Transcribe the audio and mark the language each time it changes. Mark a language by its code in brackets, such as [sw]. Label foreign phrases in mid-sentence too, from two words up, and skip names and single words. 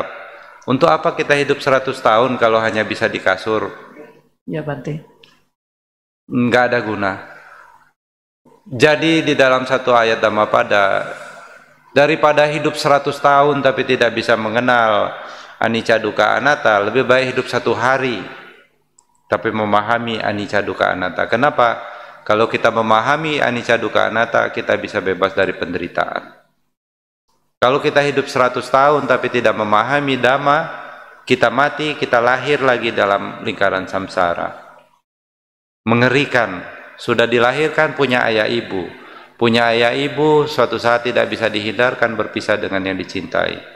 [id] Untuk apa kita hidup 100 tahun kalau hanya bisa di kasur? Ya, Bante. Enggak ada guna. Jadi di dalam satu ayat Dhammapada, daripada hidup 100 tahun tapi tidak bisa mengenal [pi] anicca dukkha anatta, [id] lebih baik hidup 1 hari tapi memahami [pi] anicca dukkha anatta. [id] Kenapa? Kalau kita memahami [pi] anicca dukkha anatta, [id] kita bisa bebas dari penderitaan. Kalau kita hidup 100 tahun tapi tidak memahami Dhamma, kita mati, kita lahir lagi dalam lingkaran samsara. Mengerikan. Sudah dilahirkan punya ayah ibu. Punya ayah ibu suatu saat tidak bisa dihindarkan berpisah dengan yang dicintai.